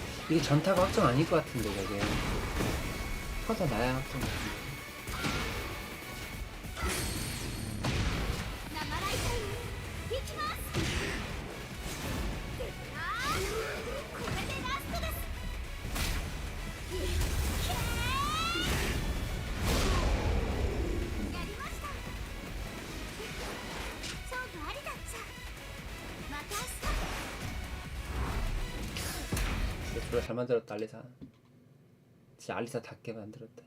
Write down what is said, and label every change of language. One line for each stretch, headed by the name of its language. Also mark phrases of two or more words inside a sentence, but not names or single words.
Korean: 이게 전타가 확정 아닐 것 같은데 저게 터져 나야 확정 같은데.
Japanese: 生ライタイムいきますこれでラストですいけーやりました勝負ありだっちゃまた明日
Korean: 진짜 졸라 잘 만들었다 알리사. 진짜 알리사답게 만들었다.